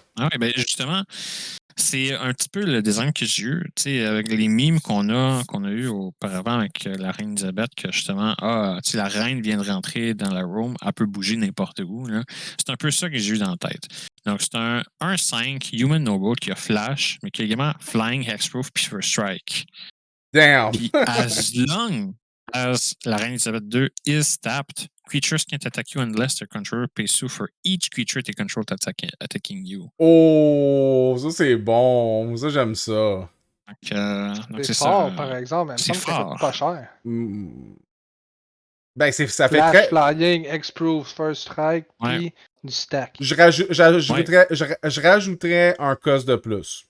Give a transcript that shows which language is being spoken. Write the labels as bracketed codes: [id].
[fr] Ah oui, ben justement, c'est un petit peu le design que j'ai eu, tu sais, avec les mimes qu'on a eu auparavant avec la reine Elisabeth, que justement, la reine vient de rentrer dans la room, elle peut bouger n'importe où. Là. C'est un peu ça que j'ai eu dans la tête. Donc, c'est un 1-5 Human Noble qui a Flash, mais qui a également Flying, Hexproof, puis First Strike. [en] Damn! [fr] Puis, [en] as long as la reine Elisabeth II is tapped, creatures can't attack you unless their controller pays two for each creature they control attacking you. [fr] Oh, ça c'est bon. Ça, j'aime ça. Donc c'est fort, ça, par exemple. C'est fort. Pas cher. Ben, ça fait Flash, très... Flying, X-Proof, First Strike, puis Du stack. Je rajouterais un cost de plus.